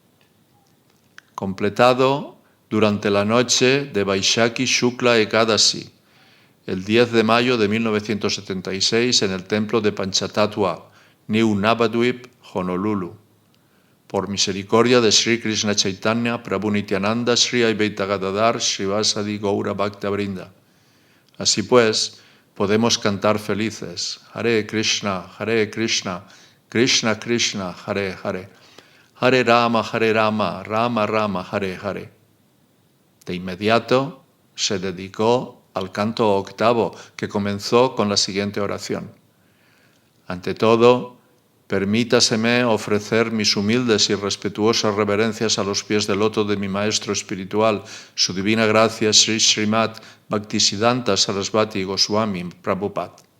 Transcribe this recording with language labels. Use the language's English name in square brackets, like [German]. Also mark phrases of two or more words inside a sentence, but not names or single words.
[Spanish] Completado durante la noche de Vaishakhi Shukla Ekadasi, el 10 de mayo de 1976 en el templo de Panchatattva, New Navadvip, Honolulu. Por misericordia de Sri Krishna Chaitanya, Prabhu Nityananda, Sri Advaita Gadadhar, Srivasadi Gaura Bhakta Vrinda. Así pues, podemos cantar felices: [Sanskrit] Hare Krishna, Krishna Krishna, Hare Hare, Hare Rama, Rama Rama, Hare Hare. [Spanish] De inmediato se dedicó al canto octavo, que comenzó con la siguiente oración: ante todo, permítaseme ofrecer mis humildes y respetuosas reverencias a los pies del loto de mi maestro espiritual, su divina gracia, Sri Srimad Bhaktisiddhanta Sarasvati Goswami Prabhupada.